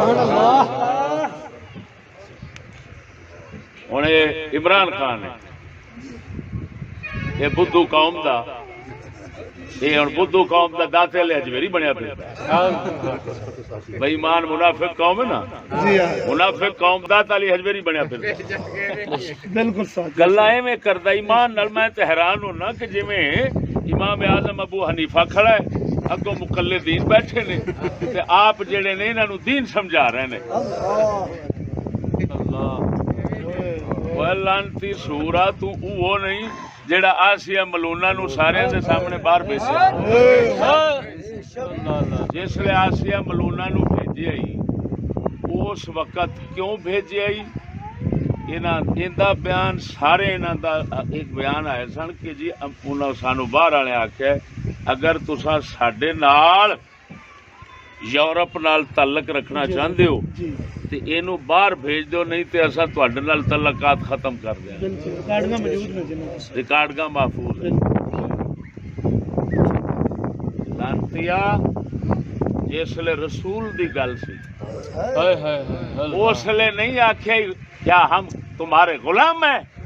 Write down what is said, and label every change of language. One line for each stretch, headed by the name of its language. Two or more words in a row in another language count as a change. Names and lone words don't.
Punjabi: ہوں عمران خان ہے، یہ بدھو قوم دا، یہ ہوں بدھو قوم دا داتے والے اجمیری بنیا پھر بے ایمان منافق قوم ہے نا، منافق قوم داتا علی اجمیری بنیا پھر بالکل سچ گلا ایویں کردا ایمان نال۔ میں تے حیران ہونا کہ جویں امام اعظم ابو حنیفہ کھڑا ہے، اگوں مقلدین بیٹھے نے تے آپ جڑے نے انہاں نو دین سمجھا رہے نے۔ اللہ لعنتی سورا تو وہ نہیں جڑا آسیہ ملونہ نو سارے دے سامنے باہر بھیجیا۔ جس لئے آسیہ ملونہ نو بھیجی آئی اس وقت کیوں بھیجی آئی؟ انہاں بیان سارے انہاں دا ایک بیان آئے سن کہ جی انہاں سانو باہر والے آکھیا اگر تساں ساڈے نال یورپ نال تعلق رکھنا چاہندے ہو تے اینو باہر بھیج دیو، نہیں تے اساں تواڈے نال تعلقات ختم کر دیاں۔ ریکارڈاں موجود نے جناب، ریکارڈاں محفوظ ہیں۔ لانتیا جس لئے رسول دی گل سی اس لئے نہیں آکھیا
Urdu: کیا ہم تمہارے غلام ہیں؟